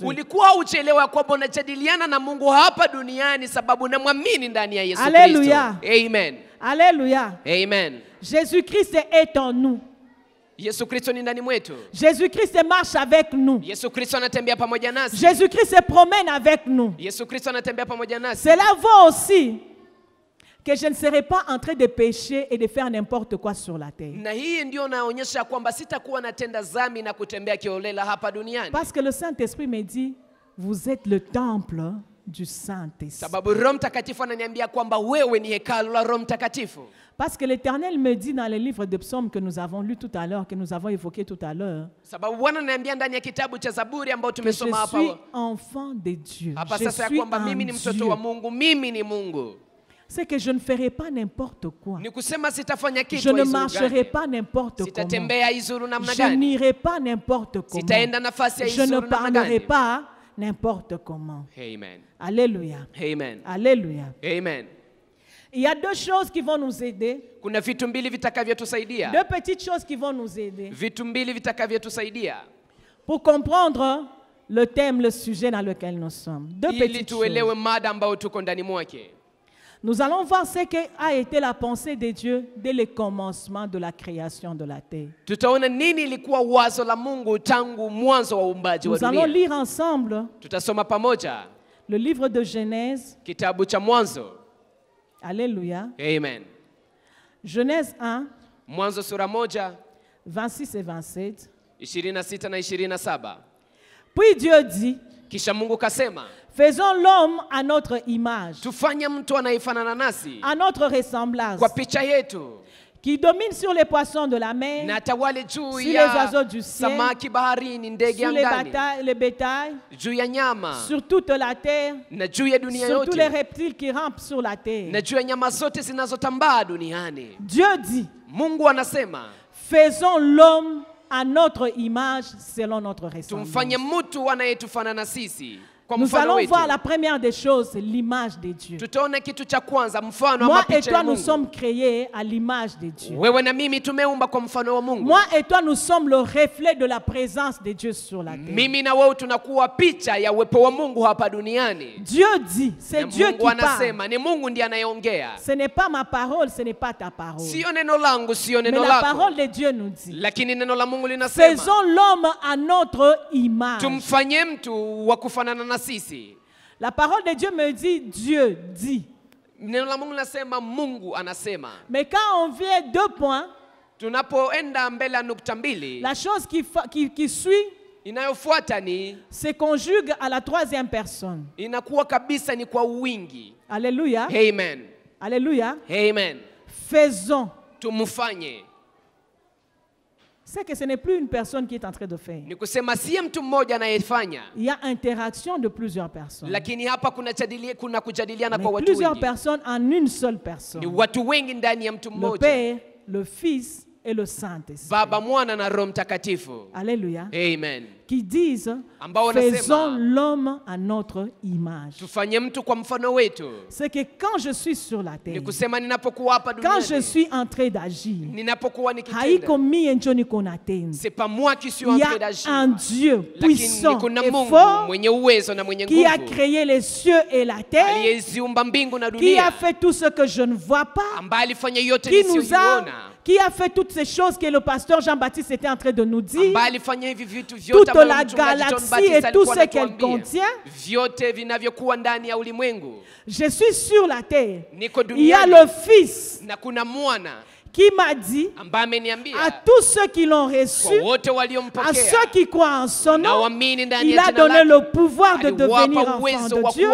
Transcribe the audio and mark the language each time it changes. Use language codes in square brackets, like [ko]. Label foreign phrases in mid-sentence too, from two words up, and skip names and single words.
[sw] Ulikuwa haujaelewa kwamba unajadiliana na Mungu hapa duniani sababu unamwamini ndani ya Yesu [fr] Alléluia. [sw] Kristo. Amen. [fr] Alléluia. Amen. Jésus-Christ est en nous. [sw] Yesu Kristo ni ndani mwetu. [fr] Jésus-Christ marche avec nous. [sw] Yesu Kristo anatembea pamoja nasi. [fr] Jésus-Christ se promène avec nous. [sw] Yesu Kristo anatembea pamoja nasi. [fr] Cela vaut aussi que je ne serai pas en train de pécher et de faire n'importe quoi sur la terre. [sw] Na hii ndio naonyesha kwamba sitakuwa natenda dhambi na kutembea kiolela hapa duniani. [fr] Parce que le Saint-Esprit me dit, vous êtes le temple du Saint-Esprit. [sw] Sababu Roho Mtakatifu ananiambia kwamba wewe ni hekalu la Roho Mtakatifu. [fr] Parce que l'Éternel me dit dans le livre de psaumes que nous avons lu tout à l'heure, que nous avons évoqué tout à l'heure, [sw] Sababu Bwana ananiambia ndani ya kitabu cha Zaburi ambao [fr] que je [sw] tumesoma hapa. [fr] suis enfant de Dieu. [sw] Hapa [fr] Je [sw] sasa ya [fr] suis [sw] kwamba [fr] en [sw] mimi ni mtoto wa [fr] Dieu. [sw] Mungu, mimi ni Mungu. [fr] C'est que je ne ferai pas n'importe quoi. [sw] Ni kusema sitafanya kitu [fr] Je ne [sw] haizuru [fr] marcherai [sw] gani. [fr] pas n'importe comment. [sw] Sitatembea haizuru namna [fr] Je [sw] gani. [fr] n'irai pas n'importe comment. [sw] Sitaenda nafasi [fr] Je ne [sw] haizuru namna [fr] parlerai [sw] gani. [fr] pas n'importe comment. Amen. Alléluia. Amen. Alléluia. Amen. Il y a deux choses qui vont nous aider. [sw] Kuna vitu mbili vitakavyotusaidia. [fr] Deux petites choses qui vont nous aider [sw] Vitu mbili vitakavyotusaidia [fr] pour comprendre le thème, le sujet dans lequel nous sommes. Deux [sw] ili [fr] petites [sw] tuelewe [fr] choses. [sw] mada ambayo tuko ndani mwake. [fr] Nous allons voir ce qu'a été la pensée de Dieu dès le commencement de la création de la terre. [sw] Tutaona nini ilikuwa wazo la Mungu tangu mwanzo wa uumbaji wa [fr] Nous allons [sw] dunia. [fr] lire ensemble [sw] Tutasoma pamoja [fr] le livre de Genèse. [sw] kitabu cha Mwanzo. [fr] Alléluia. Amen. Genèse 1, [sw] Mwanzo sura 1, [fr] 26 et 27. [sw] 26 na 27. [fr] Puis Dieu dit, [sw] Kisha Mungu kasema, [fr] faisons l'homme à notre image, [sw] tufanye mtu anayefanana nasi [fr] à notre ressemblance, [sw] kwa picha yetu, [fr] qui domine sur les poissons de la mer, [sw] na tawale juu [fr] sur les [sw] ya [fr] oiseaux du ciel, [sw] samaki baharini, ndege [fr] sur [sw] angani, [fr] les bétails, [sw] juu ya nyama, [fr] sur toute la terre, [sw] na juu ya dunia [fr] sur tous les [sw] yote, [fr] reptiles qui rampent sur la [sw] na [fr] terre. [sw] juu ya nyama zote zinazotambaa duniani. [fr] Dieu dit, [sw] Mungu anasema, [fr] faisons l'homme à notre image selon notre ressemblance. [sw] tumfanye mtu anayetufanana sisi kwa [fr] Nous [sw] mfano [fr] allons [sw] wetu. [fr] voir la première des choses, l'image de Dieu. [sw] Tutaona kitu cha kwanza, mfano [fr] Moi [sw] ama [fr] et [sw] picha [fr] toi, [sw] ya [fr] nous [sw] Mungu. [fr] sommes créés à l'image de Dieu. [sw] Wewe na mimi tumeumba kwa mfano wa Mungu. [fr] Moi et toi, nous sommes le reflet de la présence de Dieu sur la terre. [sw] Mimi na wewe tunakuwa picha ya uwepo wa Mungu hapa duniani. [fr] Dieu dit, c'est [sw] Na [fr] Dieu [sw] Mungu [fr] qui parle. [sw] anasema, ni Mungu ndiye anayeongea. [fr] Ce n'est pas ma parole, ce n'est pas ta parole. [sw] Sio neno langu, sio [fr] Mais [sw] neno [fr] la [sw] lako. [fr] parole de Dieu nous dit, [sw] Lakini neno la Mungu linasema, [fr] faisons l'homme à notre image. [sw] tumfanye mtu wa kufanana na sisi. [fr] La parole de Dieu me dit, Dieu dit. [sw] Neno la Mungu nasema Mungu anasema. [fr] Mais quand on vient 2 points, [sw] tunapoenda mbele ya nukta mbili, [fr] la chose qui suit [sw] inayofuata ni [fr] se conjugue à la 3e personne. [sw] Inakuwa kabisa ni kwa wingi. [fr] Alléluia. Amen. Alléluia. Amen. Faisons. [sw] Tumufanye. [fr] C'est que ce n'est plus une personne qui est en train de faire. [sw] Ni kusema si mtu mmoja anayefanya. [fr] Il y a interaction de plusieurs personnes. [sw] Lakini hapa kuna kujadiliana kwa watu wengi. [fr] Plusieurs personnes en une seule personne. [sw] Ni watu wengi ndani ya mtu mmoja. [fr] Le Père, le Fils et le Saint-Esprit. [sw] Baba, Mwana na Roho Mtakatifu. [fr] Alléluia. Amen. Qui disent, faisons l'homme à notre image. [sw] Tufanye mtu kwa mfano wetu. [fr] C'est que quand je suis sur la terre, [sw] ni kusema ninapokuwa hapa duniani, [fr] quand je suis en train d'agir, [sw] ninapokuwa nikitenda, haiko mie njo niko natenda. [fr] C'est pas moi qui suis en train d'agir. Il y a un Dieu puissant et fort [sw] mwenye uwezo na mwenye nguvu, [fr] qui a créé les cieux et la terre, [sw] aliyeziumba mbingu na dunia, [fr] qui a fait tout ce que je ne vois pas, [sw] ambaye alifanya yote nisiyoona, [fr] qui a fait toutes ces choses que le pasteur Jean-Baptiste était en train de nous dire, toute la galaxie et tout ce qu'elle contient. Je suis sur la terre. Il y a le Fils qui m'a dit à tous ceux qui l'ont reçu, à ceux qui croient en son nom, il a donné le pouvoir de devenir enfant de Dieu.